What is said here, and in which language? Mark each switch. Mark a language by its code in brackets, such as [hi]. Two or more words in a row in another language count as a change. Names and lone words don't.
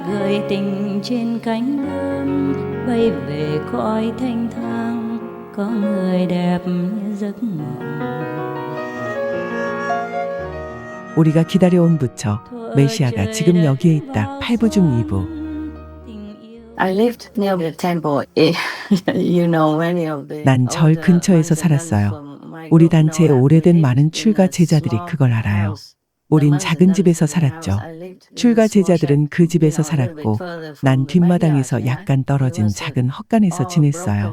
[vi] gửi tình trên cánh bướm, bay về cõi thanh thang, có người đẹp như giấc mộng. [ko] 우리가 기다려온 부처, 메시아가 지금 여기에 있다. 8부 중 2부. [en] I lived near the temple. [ko] 난 절 근처에서 살았어요. 우리 단체의 오래된 많은 출가 제자들이 그걸 알아요. 우린 작은 집에서 살았죠. 출가 제자들은 그 집에서 살았고 난 뒷마당에서 약간 떨어진 작은 헛간에서 지냈어요.